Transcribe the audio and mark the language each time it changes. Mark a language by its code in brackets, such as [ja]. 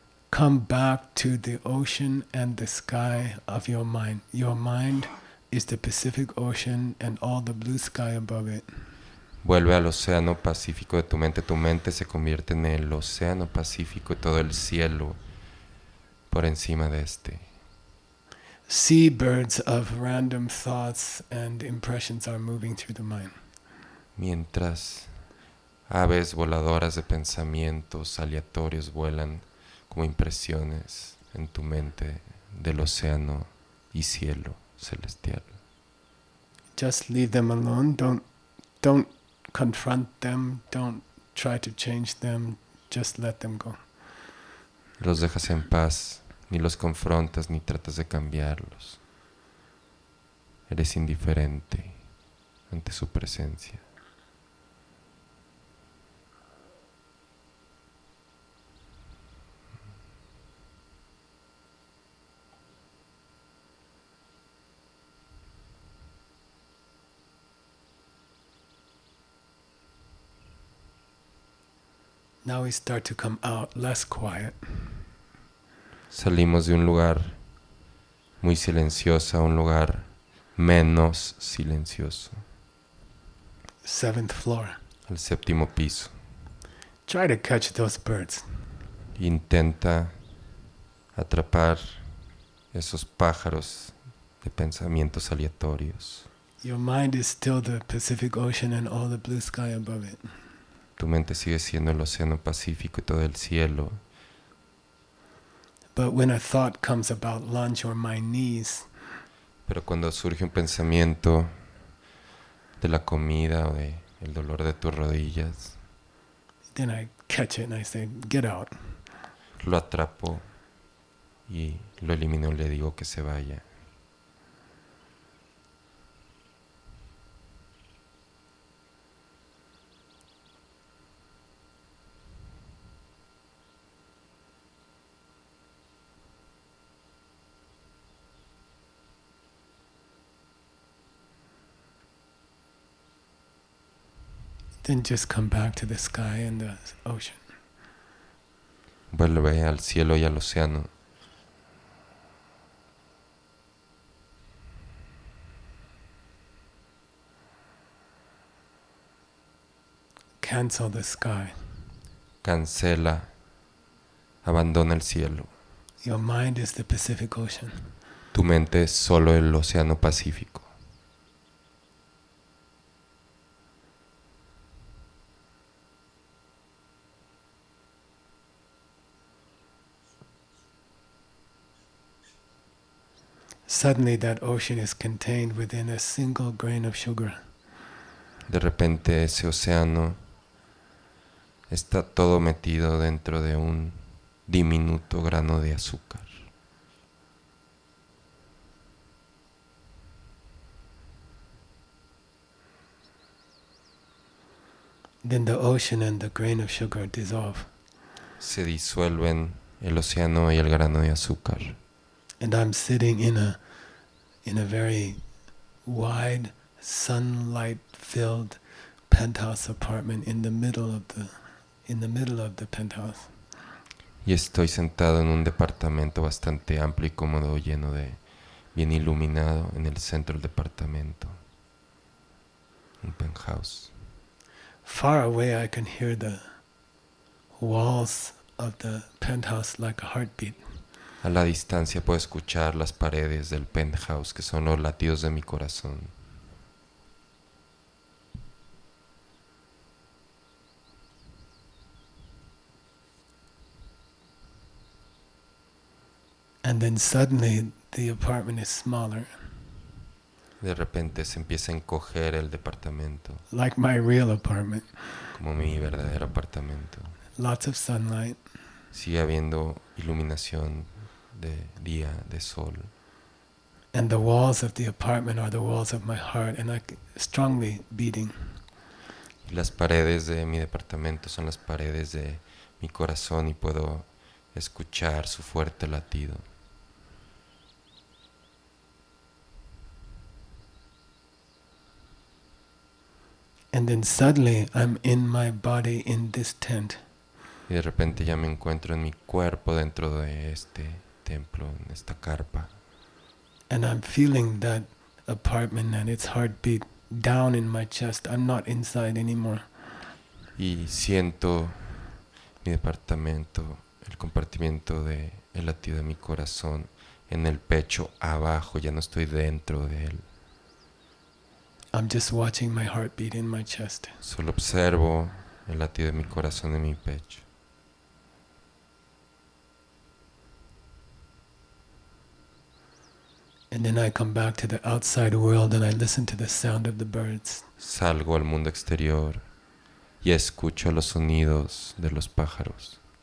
[en] Come back to the ocean and the sky of your mind. Your mind is the Pacific Ocean and all the blue sky above it. [es] Vuelve al océano Pacífico de tu mente. Tu mente se convierte en el océano Pacífico y todo el cielo por encima de este. [en] Seabirds of random thoughts and impressions are moving through the mind. [es] Mientras aves voladoras de pensamientos aleatorios vuelan como impresiones en tu mente del océano y cielo celestial. [en] Just leave them alone. Don't confront them. Don't try to change them. Just let them go. [es] Los dejas en paz, ni los confrontas ni tratas de cambiarlos. Eres indiferente ante su presencia. [en] Now we start to come out less quiet. [es] Salimos de un lugar muy silencioso a un lugar menos silencioso, [en] 7th floor. [es] al séptimo piso. [en] Try to catch those birds. [es] Intenta atrapar esos pájaros de pensamientos aleatorios. [en] Your mind is still the Pacific Ocean and all the blue sky above it. [es] Tu mente sigue siendo el océano Pacífico y todo el cielo. [en] But when a thought comes about lunch or my knees, [es] Pero cuando surge un pensamiento de la comida o de el dolor de tus rodillas, [en] then I catch it and I say, get out. [es] lo atrapo y lo elimino y le digo que se vaya. [en] Then just come back to the sky and the ocean. [es] Vuelve al cielo y al océano. [en] Cancel the sky. [es] Cancela, abandona el cielo. [en] Your mind is the Pacific Ocean. [es] Tu mente es solo el océano Pacífico. [en] Suddenly that ocean is contained within a single grain of sugar. [es] De repente ese océano está todo metido dentro de un diminuto grano de azúcar. [en] Then the ocean and the grain of sugar dissolve. [es] Se disuelven el océano y el grano de azúcar. [en] And I'm sitting in a very wide, sunlight-filled penthouse apartment in the middle of the penthouse. [es] Y estoy sentado en un departamento bastante amplio y cómodo, lleno de, bien iluminado, en el centro del departamento. Un penthouse. [en] Far away I can hear the walls of the penthouse like a heartbeat. [es] A la distancia puedo escuchar las paredes del penthouse, que son los latidos de mi corazón. [en] And then suddenly the apartment is smaller, [es] De repente se empieza a encoger el departamento, [en] like my real apartment. [es] como mi verdadero apartamento. [en] Lots of sunlight. [es] Sigue habiendo iluminación de día, de sol. [en] And the walls of the apartment are the walls of my heart, and strongly beating. [es] Y las paredes de mi departamento son las paredes de mi corazón y puedo escuchar su fuerte latido. [en] And then suddenly I'm in my body in this tent. [es] Y de repente ya me encuentro en mi cuerpo dentro de este templo, en esta carpa. [en] And I'm feeling that apartment and its heartbeat down in my chest. I'm not inside anymore. [es] Y siento mi departamento, el compartimiento de el latido de mi corazón en el pecho abajo, ya no estoy dentro de él. [en] I'm just watching my heartbeat in my chest. [es] Solo observo el latido de mi corazón en mi pecho. [en] And then I come back to the outside world and I listen to the sound of the birds. [es] Salgo al mundo exterior y escucho los sonidos de los pájaros.